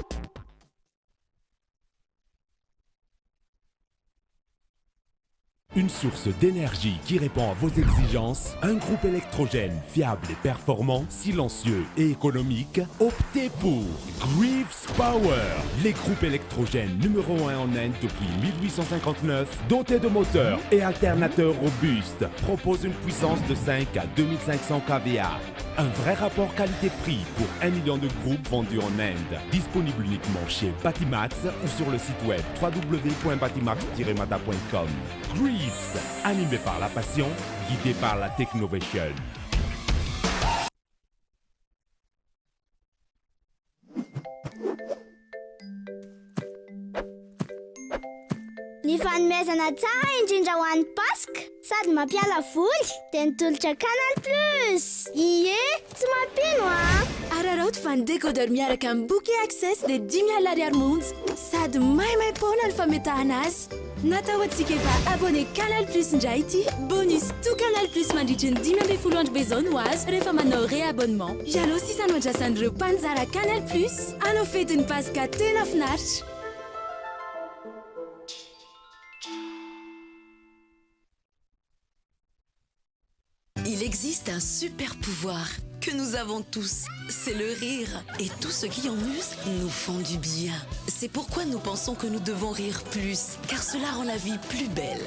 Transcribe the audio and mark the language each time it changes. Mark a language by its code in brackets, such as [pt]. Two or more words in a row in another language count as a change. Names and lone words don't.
[fr] Une source d'énergie qui répond à vos exigences, un groupe électrogène fiable et performant, silencieux et économique, optez pour Greaves Power, les groupes électrogènes numéro 1 en Inde depuis 1859, dotés de moteurs et alternateurs robustes, proposent une puissance de 5 à 2500 kVA. Un vrai rapport qualité-prix pour 1 million de groupes vendus en Inde. Disponible uniquement chez Batimax ou sur le site web www.batimax-mata.com. Greaves, animé par la passion, guidé par la technovation. [mg] Ny fanomezana tsara indrindra ho an'ny Paska sady mampiala voly dia nitolotra Canal Plus. Ie, tsy mampino Araroto fa ny décodeur miaraka amin'ny bouquet access dia 10 000 ariary monja sady maimaimpona ny fametahana azy. Natao antsika efa abonné Canal Plus indray ity. Bonus tout Canal Plus mandritra ny 10 andro bezoiny ho azy rehefa manao réabonnement. Ianao sisa no andrasan'ireo mpanjara Canal Plus. Anao fetin'ny Paska tena finaritra. [fr] Il existe un super pouvoir que nous avons tous, c'est le rire. Et tous ceux qui en usent nous font du bien. C'est pourquoi nous pensons que nous devons rire plus, car cela rend la vie plus belle.